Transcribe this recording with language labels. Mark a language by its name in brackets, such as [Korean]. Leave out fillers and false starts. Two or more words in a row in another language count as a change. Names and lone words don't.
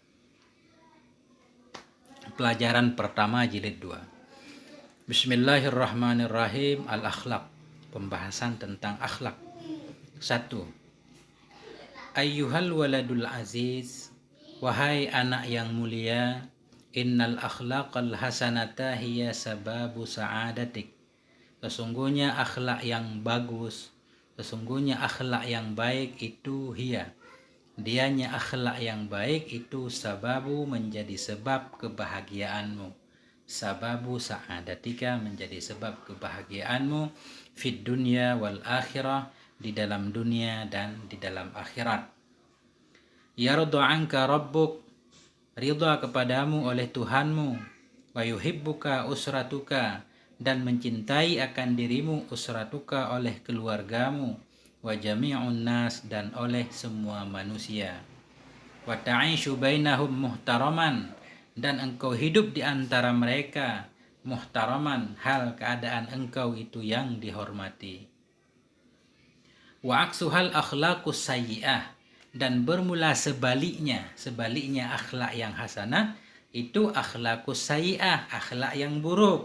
[Indonesian] Pelajaran pertama jilid 2. [Arabic] بسم الله الرحمن الرحيم. [Indonesian] Al-akhlaq. Pembahasan tentang akhlak. 1. [Arabic] أيها الولد العزيز, [Indonesian] wahai anak yang mulia, [Arabic] إن الأخلاق الحسنة هي سبب سعادتك. [Indonesian] Sesungguhnya akhlak yang bagus, sesungguhnya akhlak yang baik itu dianya akhlak yang baik itu sababu menjadi sebab kebahagiaanmu. [Arabic] سبب سعادتك [Indonesian] menjadi sebab kebahagiaanmu [Arabic] في الدنيا والآخرة, [Indonesian] di dalam dunia dan di dalam akhirat. [Arabic] يرضى عنك ربك, [Indonesian] ridha kepadamu oleh Tuhanmu, [Arabic] ويحبك أسرتك, [Indonesian] dan mencintai akan dirimu usratuka oleh keluargamu, [Arabic] وجميع الناس, [Indonesian] dan oleh semua manusia, [Arabic] وتعيش بينهم محترما, [Indonesian] dan engkau hidup di antara mereka muhtaraman, hal keadaan engkau itu yang dihormati. [Arabic] وعكسها الأخلاق السيئة, [Indonesian] dan bermula sebaliknya akhlak yang hasanah itu [Arabic] الأخلاق السيئة, [Indonesian] akhlak yang buruk.